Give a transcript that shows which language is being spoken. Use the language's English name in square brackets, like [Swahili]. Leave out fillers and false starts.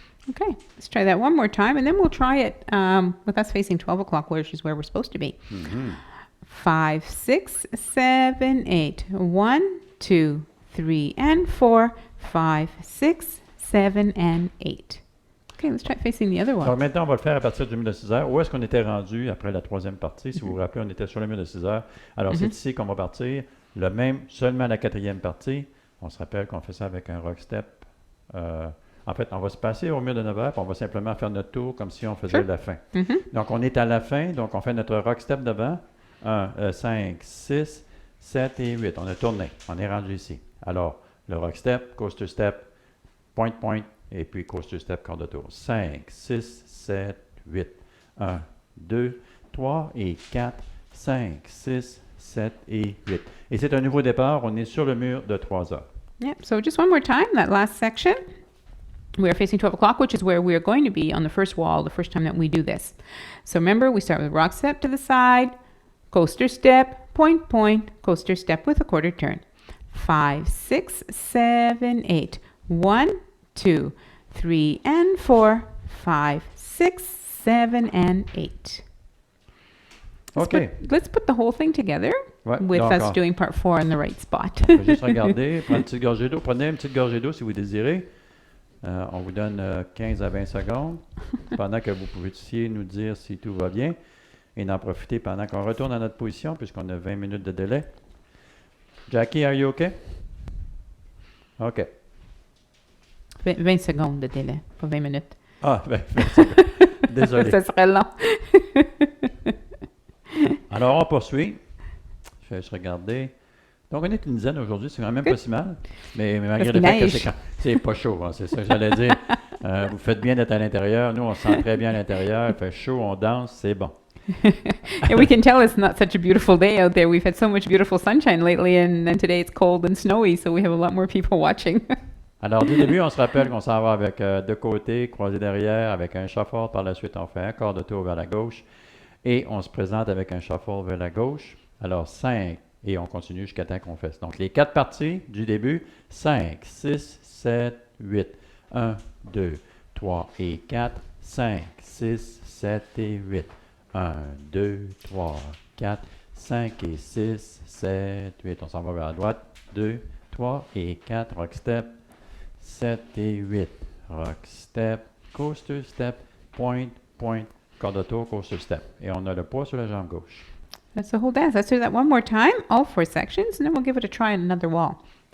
[English] Okay, let's try that one more time, and then we'll try it with us facing 12 o'clock, which is where we're supposed to be. 5, 6, 7, 8. 1, 2, 3, and 4. 5, 6, 7, and 8. Okay, let's try facing the other one. [French] Alors maintenant, on va le faire à partir du mur de 6 heures. Où est-ce qu'on était rendu après la troisième partie? Si vous vous rappelez, on était sur le mur de 6 heures. Alors, c'est ici qu'on va partir. Le même, seulement la quatrième partie. On se rappelle qu'on fait ça avec un rock step. En fait, on va se passer au mur de 9 heures, puis on va simplement faire notre tour comme si on faisait [English] Sure. [French] la fin. Mhm. Donc, on est à la fin, donc on fait notre rock step devant. 5, 6, 7 et 8. On a tourné, on est rendu ici. Alors, le rock step, coaster step, point, point, et puis coaster step, quart de tour. 5, 6, 7, 8. 1, 2, 3 et 4, 5, 6, 7 et 8. Et c'est un nouveau départ, on est sur le mur de 3 heures. [English] Yep. So just one more time, that last section. We are facing 12 o'clock, which is where we are going to be on the first wall the first time that we do this. So remember, we start with rock step to the side, coaster step, point, point, coaster step with a quarter turn. 5, 6, 7, 8. 1, 2, 3, and 4. 5, 6, 7, and 8. OK. Let's put the whole thing together [French] Ouais, [English] with [French] donc, [English] us doing part 4 in the right spot. [French] on va juste regarder, prendre une petite gorgée d'eau. Prenez une petite gorgée d'eau si vous désirez. On vous donne 15 à 20 secondes pendant que vous puissiez nous dire si tout va bien et d'en profiter pendant qu'on retourne à notre position puisqu'on a 20 minutes de délai. [English] Jackie, are you OK? OK. [French] 20 secondes de délai, pas 20 minutes. Ah, ben, désolé. Ça serait long. Alors, on poursuit. Je vais juste regarder. Donc, on est une dizaine aujourd'hui, c'est quand même pas si mal. Mais malgré le Parce fait que qu'il neige. c'est pas chaud, hein, c'est ça que j'allais dire. Vous faites bien d'être à l'intérieur. Nous, on se sent très bien à l'intérieur. Il fait chaud, on danse, c'est bon. [English] And we can tell it's not such a beautiful day out there. We've had so much beautiful sunshine lately, and then today it's cold and snowy, so we have a lot more people watching. [French] Alors, du début, on se rappelle qu'on s'en va avec deux côtés, croisé derrière, avec un shuffle. Par la suite, on fait un quart de tour vers la gauche. Et on se présente avec un shuffle vers la gauche. Alors, 5. Et on continue jusqu'à temps qu'on fasse. Donc, les 4 parties du début. 5, 6, 7, 8. 1, 2, 3 et 4. 5, 6, 7 et 8. 1, 2, 3, 4, 5 et 6, 7, 8. On s'en va vers la droite. 2, 3 et 4. Rock step. 7 et 8. Rock step. Coaster step. Point, point. Quart de tour, coaster step. Et on a le poids sur la jambe gauche. [English] That's the whole dance. Let's do that one more time, all 4 sections, and then we'll give it a try on another wall.